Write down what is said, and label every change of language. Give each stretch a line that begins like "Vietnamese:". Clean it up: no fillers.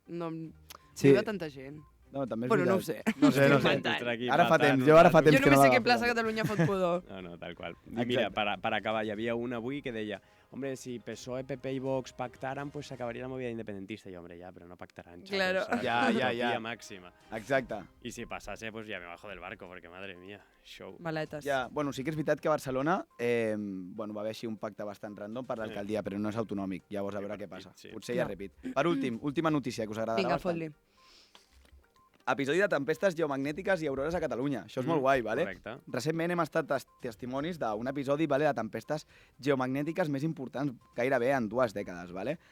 Catalan: No hi va tanta gent. No, també és no ho sé. No sé. Ara fa temps que no Jo només sé que plaça Catalunya fot pudor. No, tal qual. Mira, per acabar, hi havia un avui que deia hombre, si PSOE, PP i Vox pactaran, pues s'acabaria la movida independentista. I hombre, però no pactaran, xatos.
Spanish: Claro.
Catalan: Ja. Màxima. Exacte. I si passase,
Spanish: pues ya me bajo del barco, porque madre mía, show.
Catalan: Maletes. Ja, sí que és veritat que a Barcelona va haver així un pacte bastant random per l'alcaldia, però no és autonòmic. Llavors, a veure què passa. Potser ja repit. Per últim, última notícia que us agrada bastant. Vinga, fot-li. episodi de tempestes geomagnètiques i aurores a Catalunya. Això és molt guai, vale? Correcte. Recentment hem estat testimonis d'un episodi de tempestes geomagnètiques més importants gairebé en 2 dècades, vale?